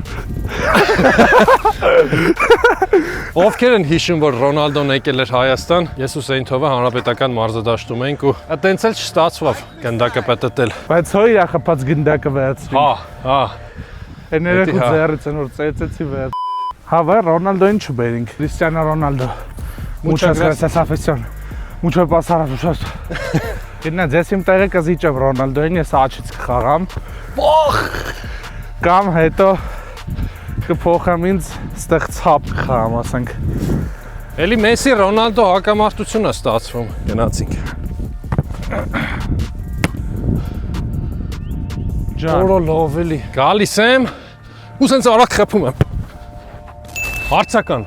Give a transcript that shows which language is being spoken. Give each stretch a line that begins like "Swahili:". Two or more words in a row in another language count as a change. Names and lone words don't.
Armenian: Ովքեր են հիշում, որ Ռոնալդոն եկել էր Հայաստան, ես ու Սեյնթովը հանրապետական մարզադաշտում էինք ու այտենց էլ չստացվավ գնդակը պետտել։ Բայց հո իր խփած գնդակը վերցրի։ Հա։ Էներեք ու ձեռից են որ ծեծեցի վեր։ Հա վայ Ռոնալդոին չբերինք։ Քրիստիանո Ռոնալդո։
Spanish: Muchas gracias afición։ Mucho pasar muchos։
Armenian: Գնա ձեզ իմ տեղը կզիջեմ Ռոնալդոին, ես աչից կխաղամ։ Բախ։ Կամ հետո կփոխեմ ինձ ստեղ ցապ կխաղամ, ասենք։ Էլի Մեսի Ռոնալդո հակամարտություն է ստացվում։ Գնացինք։ Օրա լավ էլի։ Գալիս եմ։ Ու սենց արագ խփում եմ։ Հարցական։